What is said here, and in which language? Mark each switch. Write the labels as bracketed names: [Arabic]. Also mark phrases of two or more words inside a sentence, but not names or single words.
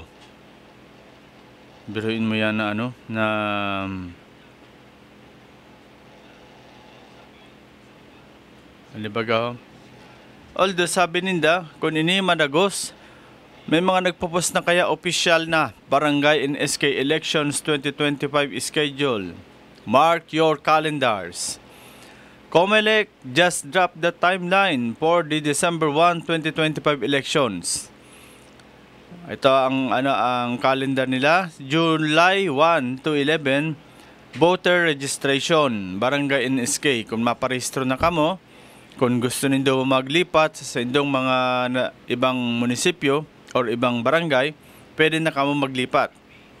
[Filipino] Biruin mo yan na na alibaga. [Bikol] Although sabi ninda, kung ini madagos, may mga nagpo-post na kaya official na [English] Barangay and SK Elections 2025 schedule. Mark your calendars. COMELEC just dropped the timeline for the December 1, 2025 elections. [Filipino] Ito ang calendar nila, July 1 to 11, [English] voter registration, [Filipino] Barangay and SK. [Bikol] Kung maparehistro na kamo, kung gusto nindo maglipat sa indong mga ibang munisipyo or ibang barangay, pwede na kamo maglipat.